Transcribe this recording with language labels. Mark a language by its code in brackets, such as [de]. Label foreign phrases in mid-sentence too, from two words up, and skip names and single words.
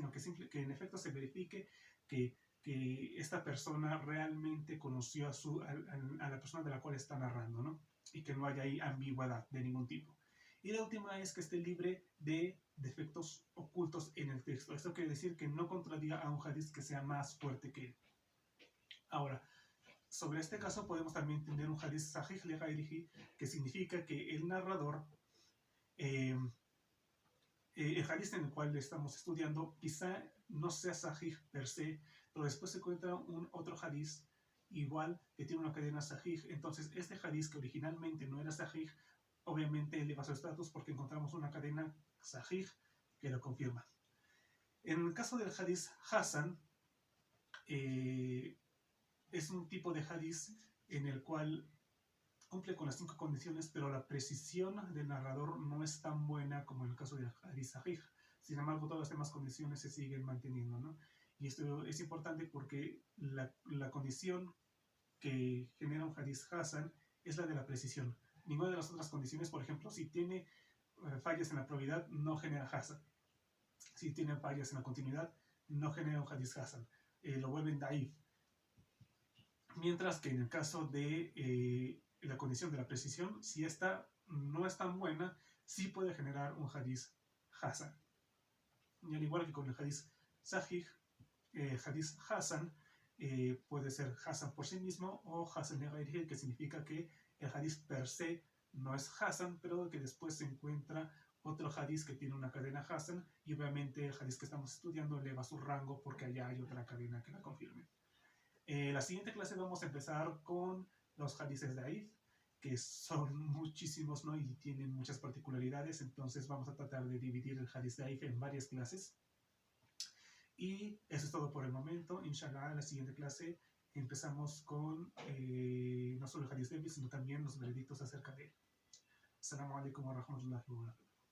[es] Sino que en efecto se verifique que esta persona realmente conoció a la persona de la cual está narrando, ¿no? Y que no haya ahí ambigüedad de ningún tipo. Y la última es que esté libre de defectos ocultos en el texto. Esto quiere decir que no contradiga a un hadith que sea más fuerte que él. Ahora, sobre este caso podemos también tener un hadith [ar] صحيح لغيره, [es] que significa que el narrador, el hadith en el cual estamos estudiando, quizá no sea sahih [la] per se, [es] pero después se encuentra otro hadith igual que tiene una cadena sahih. Entonces este hadith, que originalmente no era sahih, obviamente eleva su estatus porque encontramos una cadena sahih que lo confirma. En el caso del hadith Hasan, es un tipo de hadith en el cual cumple con las 5 condiciones, pero la precisión del narrador no es tan buena como en el caso del hadith sahih. Sin embargo, todas las demás condiciones se siguen manteniendo, ¿no? Y esto es importante porque la condición que genera un hadith hasan es la de la precisión. Ninguna de las otras condiciones, por ejemplo, si tiene fallas en la probidad, no genera hasan. Si tiene fallas en la continuidad, no genera un hadith hasan. Lo vuelven daif. Mientras que en el caso de la condición de la precisión, si esta no es tan buena, sí puede generar un hadith hasan. Y al igual que con el hadith sahih, hadith hasan puede ser hasan por sí mismo o [ar] حسن لغيره, [es] que significa que el hadith [la] per se [es] no es hasan, pero que después se encuentra otro hadith que tiene una cadena hasan, y obviamente el hadith que estamos estudiando eleva su rango porque allá hay otra cadena que la confirme. La siguiente clase vamos a empezar con los hadiths daif, que son muchísimos, ¿no? Y tienen muchas particularidades. Entonces vamos a tratar de dividir el hadith daif en varias clases. Y eso es todo por el momento. Inshallah, en la siguiente clase empezamos con no solo el hadith daif, sino también los veredictos acerca de él. [ar] السلام عليكم ورحمة الله وبركاته.